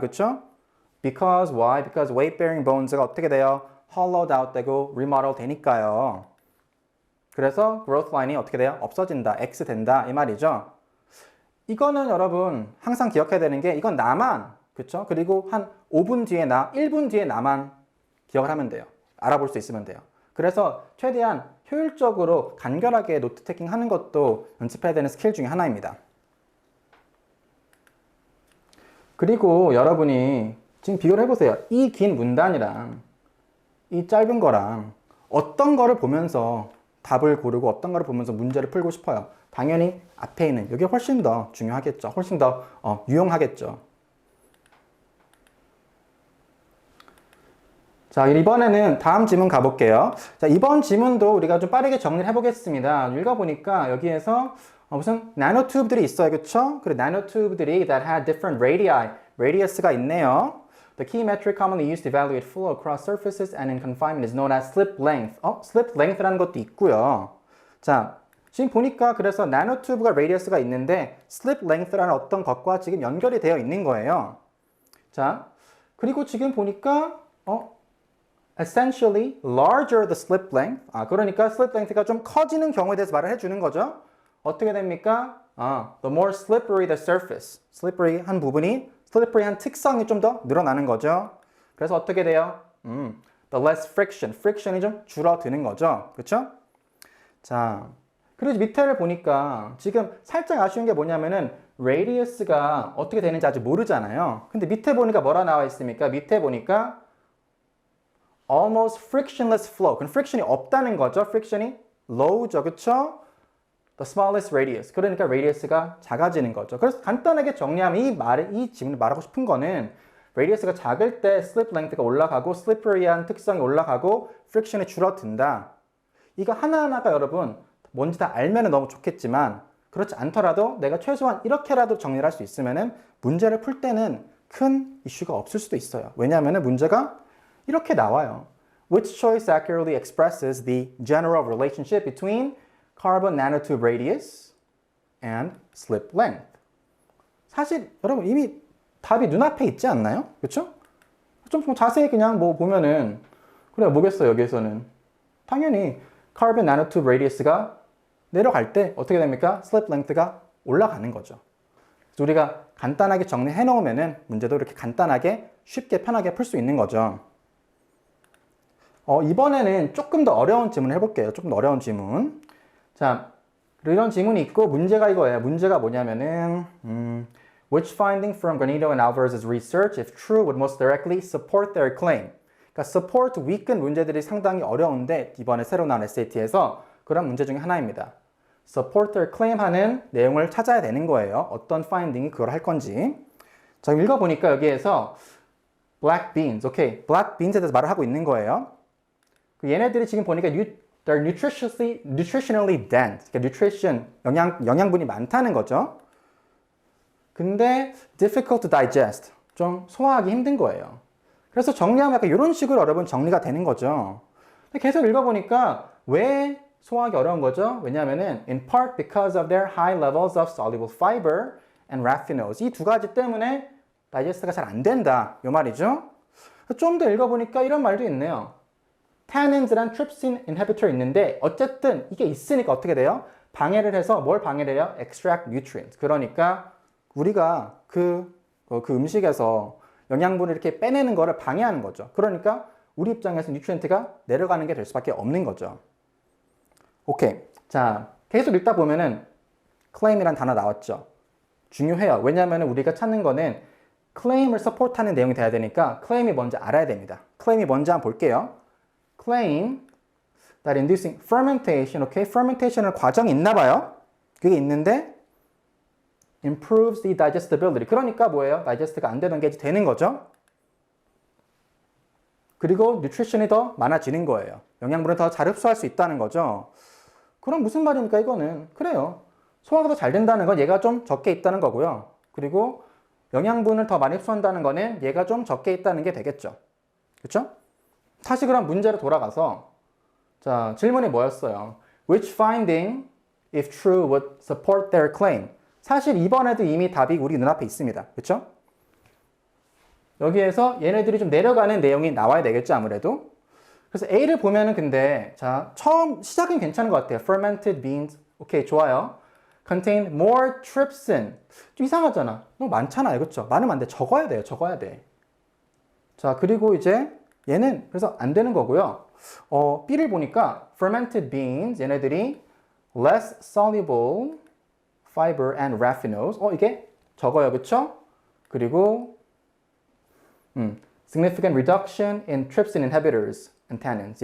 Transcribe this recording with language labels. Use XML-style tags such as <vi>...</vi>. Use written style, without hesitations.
<ko>그쵸?</ko> <en>Because why? Because weight bearing bones가</en> <ko>어떻게 돼요?</ko> <en>hollowed out 되고 remodel 되니까요.</en> <ko>그래서 growth line이 어떻게 돼요? 없어진다. X 된다. 이 말이죠. 이거는 여러분 항상 기억해야 되는 게 이건 나만 그쵸? 그리고 한 5분 뒤에 1분 뒤에 나만 기억을 하면 돼요. 알아볼 수 있으면 돼요. 그래서 최대한 효율적으로 간결하게 노트 테이킹 하는 것도 연습해야 되는 스킬 중에 하나입니다. 그리고 여러분이 지금 비교를 해보세요. 이 긴 문단이랑 이 짧은 거랑 어떤 거를 보면서 답을 고르고 어떤 거를 보면서 문제를 풀고 싶어요. 당연히 앞에 있는 이게 훨씬 더 중요하겠죠. 훨씬 더 유용하겠죠. 자, 이번에는 다음 지문 가볼게요. 자, 이번 지문도 우리가 좀 빠르게 정리를 해보겠습니다. 읽어보니까 여기에서 무슨 나노튜브들이 있어요. 그쵸? 그리고 나노튜브들이</ko> <en>that had different radii, radius가</en> <ko>있네요.</ko> <en>The key metric commonly used to evaluate flow across surfaces and in confinement is known as slip length.</en> <ko>slip length라는 것도 있고요. 자, 지금 보니까 그래서 나노튜브가 radius가 있는데 slip length라는 어떤 것과 지금 연결이 되어 있는 거예요. 자, 그리고 지금 보니까</ko> <en>essentially larger the slip length.</en> <ko>그러니까 slip length가 좀 커지는 경우에 대해서 말을 해주는 거죠. 어떻게 됩니까?</ko> <en>The more slippery the surface.</en> <ko>slippery한 부분이 slippery한 특성이 좀 더 늘어나는 거죠. 그래서 어떻게 돼요?</ko> <en>The less friction.</en> <ko>friction이 좀 줄어드는 거죠. 그렇죠? 자, 그리고 밑에를 보니까 지금 살짝 아쉬운 게 뭐냐면은 radius가 어떻게 되는지 아직 모르잖아요. 근데 밑에 보니까 뭐라 나와 있습니까? 밑에 보니까</ko> <en>almost frictionless flow.</en> <ko>그럼 friction이 없다는 거죠. friction이 low죠. 그쵸?</ko> <en>The smallest radius.</en> <ko>그러니까 radius가 작아지는 거죠. 그래서 간단하게 정리하면 이 지문을 말하고 싶은 거는 radius가 작을 때 slip length가 올라가고 slippery한 특성이 올라가고 friction이 줄어든다. 이거 하나하나가 여러분 뭔지 다 알면 너무 좋겠지만 그렇지 않더라도 내가 최소한 이렇게라도 정리를 할 수 있으면 문제를 풀 때는 큰 이슈가 없을 수도 있어요. 왜냐하면 문제가 이렇게 나와요.</ko> <en>Which choice accurately expresses the general relationship between carbon nanotube radius and slip length?</en> <ko>사실 여러분 이미 답이 눈앞에 있지 않나요? 그렇죠? 좀 자세히 그냥 뭐 보면은 그래 뭐겠어요 여기에서는 당연히 carbon nanotube radius가 내려갈 때 어떻게 됩니까? slip length가 올라가는 거죠. 그래서 우리가 간단하게 정리해 놓으면은 문제도 이렇게 간단하게 쉽게 편하게 풀 수 있는 거죠. 이번에는 조금 더 어려운 질문을 해볼게요. 조금 더 어려운 질문. 자, 이런 질문이 있고 문제가 이거예요. 문제가 뭐냐면은</ko> <en>Which finding from Granito and Alvarez's research, if true, would most directly support their claim?</en> <ko>그러니까 support weak은 문제들이 상당히 어려운데 이번에 새로 나온 SAT에서 그런 문제 중에 하나입니다.</ko> <en>support their claim</en> <ko>하는 내용을 찾아야 되는 거예요. 어떤 finding이 그걸 할 건지. 자, 읽어보니까 여기에서 black beans, 오케이, black beans에 대해서 말을 하고 있는 거예요. 얘네들이 지금 보니까</ko> <en>they're nutritionally dense.</en> <ko>그러니까 nutrition, 영양분이 많다는 거죠. 근데</ko> <en>difficult to digest.</en> <ko>좀 소화하기 힘든 거예요. 그래서 정리하면 약간 이런 식으로 여러분 정리가 되는 거죠. 계속 읽어보니까 왜 소화하기 어려운 거죠? 왜냐하면은</ko> <en>in part because of their high levels of soluble fiber and raffinose.</en> <ko>이 두 가지 때문에 다이제스트가 잘 안 된다. 이 말이죠. 좀 더 읽어보니까 이런 말도 있네요. tannins란 trypsin inhibitor 있는데 어쨌든 이게 있으니까 어떻게 돼요? 방해를 해서 뭘 방해를 해요?</ko> <en>extract nutrients.</en> <ko>그러니까 우리가 그 음식에서 영양분을 이렇게 빼내는 거를 방해하는 거죠. 그러니까 우리 입장에서 뉴트리언트가 내려가는 게 될 수밖에 없는 거죠. 오케이. 자, 계속 읽다 보면은 claim이란 단어 나왔죠. 중요해요. 왜냐하면 우리가 찾는 거는 claim을 서포트하는 내용이 돼야 되니까 claim이 뭔지 알아야 됩니다. claim이 뭔지 한번 볼게요.</ko> <en>claim that inducing fermentation,</en> <ko>오케이? fermentation은 과정이 있나 봐요. 그게 있는데</ko> <en>improves the digestibility.</en> <ko>그러니까 뭐예요? 다이제스트가 안 되는 게 되는 거죠. 그리고 nutrition이 더 많아지는 거예요. 영양분을 더 잘 흡수할 수 있다는 거죠. 그럼 무슨 말입니까, 이거는? 그래요. 소화가 더 잘 된다는 건 얘가 좀 적게 있다는 거고요. 그리고 영양분을 더 많이 흡수한다는 거는 얘가 좀 적게 있다는 게 되겠죠. 그쵸? 다시 그럼 문제로 돌아가서, 자, 질문이 뭐였어요?</ko> <en>Which finding, if true, would support their claim?</en> <ko>사실 이번에도 이미 답이 우리 눈앞에 있습니다. 그쵸? 여기에서 얘네들이 좀 내려가는 내용이 나와야 되겠죠, 아무래도. 그래서 A를 보면은 근데, 자, 처음 시작은 괜찮은 것 같아요.</ko> <en>Fermented beans.</en> <ko>오케이, 좋아요.</ko> <en>Contain more trypsin.</en> <ko>좀 이상하잖아. 너무 많잖아요. 그쵸? 많으면 안 돼. 적어야 돼요. 적어야 돼. 자, 그리고 이제 얘는 그래서 안 되는 거고요. B를 보니까</ko> <en>fermented beans,</en> <ko>얘네들이</ko> <en>less soluble fiber and raffinose.</en> <ko>이게 적어요. 그쵸?</ko> <en>그리고 significant reduction in trypsin inhibitors and tannins.</en>